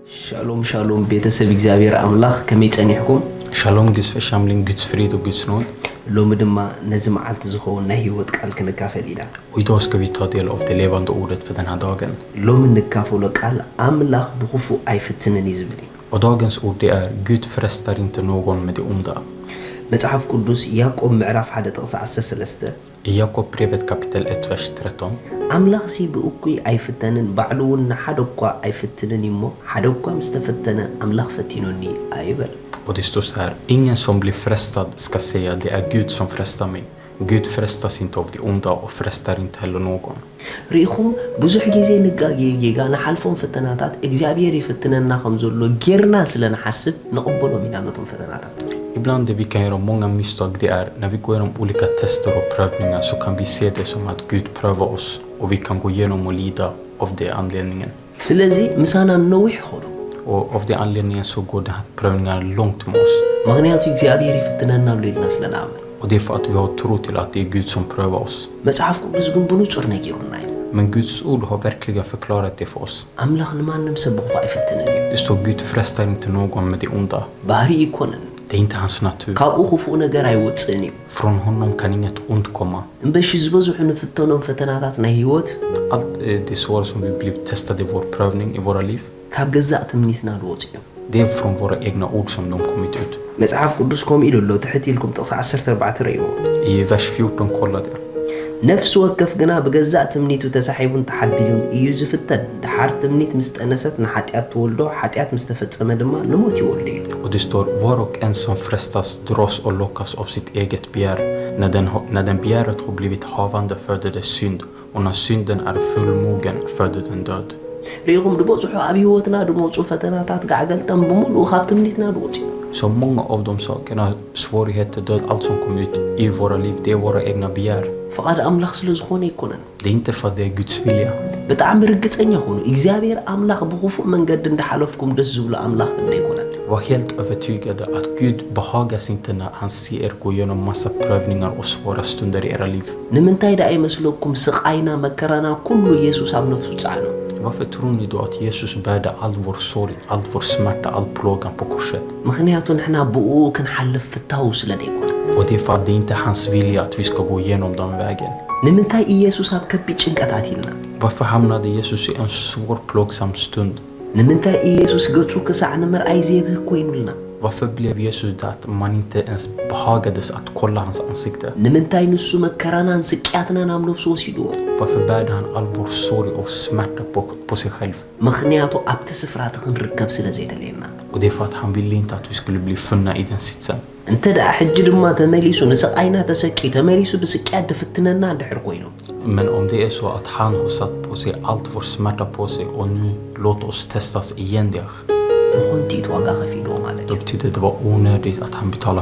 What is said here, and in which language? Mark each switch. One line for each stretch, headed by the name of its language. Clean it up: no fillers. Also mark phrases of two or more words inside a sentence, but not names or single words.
Hebrew: Shalom shalom
Tigrinya: ቤተሰብ እግዚአብሔር አምላክ ከመይጸኒሕኩም
Swedish: Shalom Guds församling, Guds frid och Guds nåd.
Tigrinya: ሎሚ ድማ ነዚ መዓልቲ ዝኸውን ናይ ህይወት ቃል ክንካፈል ኢና
Swedish: Och idag ska vi ta del av det levande ordet för den här dagen.
Tigrinya: ሎሚ ንካፈሎ ቃል አምላክ ብክፉእ ኣይፍትንን እዩ ዝብል እዩ
Swedish: Och dagens ord det är Gud frestar inte någon med det onda.
Tigrinya: መጽሐፍ ቅዱስ ያዕቆብ ምዕራፍ 1 ጥቕሲ 13
Swedish: I Jakob brevet kapitel 1 vers 13.
Tigrinya: አምላክ ሲ ብእኩይ ኣይፍተንን ባዕሉ እውን ሓደ እኳ ኣይፍትንን እሞ ሓደ እኳ ምስተፈተነ አምላክ ፈቲኑኒ ኣይበል
Swedish: Och det står så här: ingen som blir frestad ska säga det är Gud som frestar mig. Gud frestas inte av det onda och frestar inte heller någon.
Tigrinya: ሪኢኹም ብዙሕ ግዜ ንጋጌጋ ንሓልፎም ፈተናታት እግዚአብሔር ይፈትነና ከም ዘሎ ጌርና ስለንሓስብ ንቕበሎም ኢና ነቶም ፈተናታት
Swedish: Ibland det vi kan göra många misstag det är när vi går igenom olika tester och prövningar så kan vi se det som att Gud prövar oss och vi kan gå igenom och lida av det anledningen.
Tigrinya: ስለዚህ ምሳና ነዊሕ ኾኑ
Swedish: Och av den anledningen så går den här prövningen långt med oss.
Tigrinya: ምክንያቱ እግዚአብሔር ይፈትነና ብሎ ኢልና ስለናምን
Swedish: Och det är för att vi har tro till att det är Gud som prövar oss.
Tigrinya: መጽሐፍ ቅዱስ ግን ብንጹር ነጊሩና እዩ
Swedish: Men Guds ord har verkligen förklarat det för oss.
Tigrinya: አምላክ ንማንም ሰብ ብኽፉ ኣይፍትንን እዩ
Swedish: Det står Gud frestar inte någon med det onda.
Tigrinya: ባህሪ ይኮነን
Swedish: Det är inte hans natur.
Tigrinya: ካብኡ ክፉእ ነገር ኣይወፅእን እዩ
Swedish: Från honom kan inget ont komma.
Tigrinya: እምበሺ ዝበዝሑ ንፍተኖም ፈተናታት ናይ ህይወት
Swedish: Allt det svåra som vi blir testade i vår prövning i våra liv.
Tigrinya: ካብ ገዛእ ትምኒትና ዝወፁ እዮም
Swedish: Det är från våra egna ord som de kommit ut.
Tigrinya: መጽሐፍ ቅዱስ ከምኡ ኢሉ ኣሎ ትሕት ኢልኩም ጥቕሲ 14 ርእይዎ
Swedish: I vers 14 kolla det.
Tigrinya: ነፍሲ ወከፍ ግና ብገዛእ ትምኒቱ ተሳሒቡን ተሓቢሉን እዩ ዝፍተን ድሓር ትምኒት ምስ ጠነሰት ንሓጢኣት ትወልዶ ሓጢኣት ምስ ተፈጸመ ድማ ንሞት ይወልድ እዩ
Swedish: Och det står var och en som frestas dras och lockas av sitt eget begär. När den begäret har blivit havande föder det synd. Och när synden är fullmogen föder den död.
Tigrinya: ሪኢኹም ድበፅሑ ኣብ ህይወትና ድመፁ ፈተናታት ጋዕገልጠን ብምሉእ ካብ ትምኒትና ድወፁ
Swedish: Så många av de sakerna, svårigheter, död, allt som kommer ut i våra liv, det är våra egna begär.
Tigrinya: ፍቓድ ኣምላኽ ስለ ዝኾነ ይኮነን
Swedish: Det är inte för att det är Guds vilja.
Tigrinya: ብጣዕሚ ርግፀኛ ኾኑ እግዚኣብሔር ኣምላኽ ብኽፉእ መንገዲ እንዳሓለፍኩም ደስ ዝብሎ ኣምላኽ እንደ ይኮነን
Swedish: Var helt övertygade att Gud behagas inte när han ser er gå igenom massa prövningar och svåra stunder i era liv.
Tigrinya: ንምንታይ ዳ ኣይመስለኩም ስቃይና መከራና ኩሉ ኢየሱስ ኣብ ነፍሱ ጻዕኖ
Swedish: Varför tror ni då att Jesus bärde all vår sorg, all vår smärta, all plågan på korset?
Tigrinya: ምክንያቱ ንሕና ብኡ ክንሓልፍ ፍታው ስለ ደይኮነ
Swedish: Och det är för att det inte är hans vilja att vi ska gå igenom den vägen.
Tigrinya: ንምንታይ ኢየሱስ ኣብ ከቢድ ጭንቀታት ኢልና
Swedish: Varför hamnade Jesus i en svår plågsam stund?
Tigrinya: ንምንታይ ኢየሱስ ገጹ ክሳዕ ንምርኣይ ዘይብህ ኮይኑልና
Swedish: Varför blev Jesus där att man inte ens behagades att kolla hans ansikte?
Tigrinya: ንምንታይ ንሱ መከራናን ስቅያትናን ኣብ ነፍሱ ወሲድዎ
Swedish: Varför bärde han all vår sorg och smärta på sig själv?
Tigrinya: ምክንያቱ ኣብቲ ስፍራት ክንርከብ ስለ ዘይደልየና
Swedish: Och det är för att han ville inte att vi skulle bli funna i den sitsen.
Tigrinya: እንተ ደኣ ሕጂ ድማ ተመሊሱ ንስቃይና ተሰቂ ተመሊሱ ብስቅያት ድፍትነና እንድሕር ኮይኑ
Swedish: Men om det är så att han har satt på sig allt vår smärta på sig och nu låt oss testas igen där.
Tigrinya: ንኾንቲት ዋጋ ከፊልዎ ማለት
Swedish: Då betyder det var onödigt att han betalar